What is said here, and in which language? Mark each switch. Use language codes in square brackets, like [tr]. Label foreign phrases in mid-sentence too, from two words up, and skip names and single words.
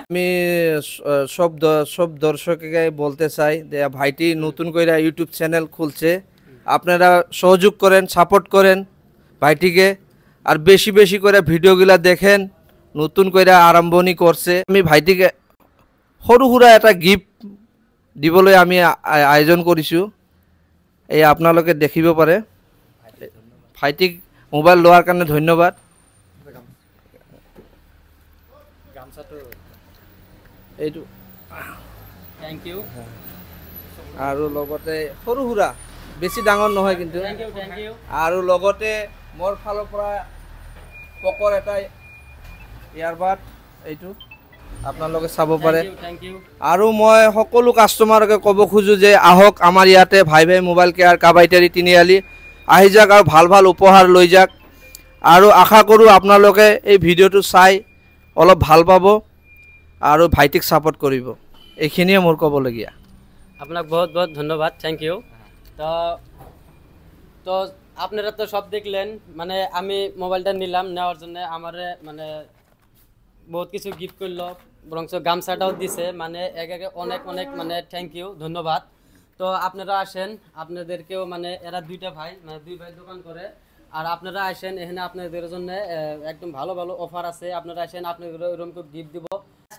[bn] আমি সব দর্শককে বলতে চাই যে ভাইটি নতুন করে [en] YouTube channel [bn] খুলছে, আপনারা সহযোগ করেন, সাপোর্ট করেন ভাইটিকে, আর বেশি বেশি করে ভিডিওগুলা দেখেন। নতুন করে আরম্ভণি করছে, [as] আমি ভাইটিকে সৰু সুৰা এটা গিফট দিবলৈ আমি আয়োজন কৰিছোঁ, এই আপোনালোকে দেখিব পাৰে। ভাইটিক মোবাইল লোৱাৰ কাৰণে ধন্যবাদ। এইটো [en] Thank you, [as] আৰু লগতে সৰু সুৰা, বেছি ডাঙৰ নহয় কিন্তু। [en] Thank you, thank you. [as] আৰু লগতে মোৰ ফালৰ পৰা পকৰ এটা ইয়াৰবাড, এইটো আপোনালোকে চাব পাৰে। [en] Thank you. [as] আৰু মই সকলো কাষ্টমাৰকে ক'ব খোজোঁ যে আহক আমাৰ ইয়াতে ভাই মোবাইল কেয়াৰ কাবাইটাৰী তিনিআলি, আহি যাওক আৰু ভাল ভাল উপহাৰ লৈ যাওক। আৰু আশা কৰোঁ আপোনালোকে এই ভিডিঅ'টো চাই অলপ ভাল পাব আৰু ভাইটিক ছাপোৰ্ট কৰিব। এইখিনিয়ে মোৰ ক'বলগীয়া। আপনাকে বহুত বহুত ধন্যবাদ, [en] Thank you. [bn] তো তো আপনারা তো সব দেখলেন, মানে আমি মোবাইলটা নিলাম, নেওয়ার জন্য আমার মানে বহুত কিছু গিফট করলো, বরঞ্চ গামছাটাও দিছে, মানে একে অনেক অনেক মানে [en] thank you, [bn] ধন্যবাদ। তো আপনারা আসেন, আপনাদেরকেও মানে এরা দুইটা ভাই, মানে দুই ভাই দোকান করে, আর আপনারা আসেন এখানে আপনাদের জন্য একদম ভালো ভালো অফার আছে, আপনারা আসেন, আপনাদের ওরকম গিফট দিব।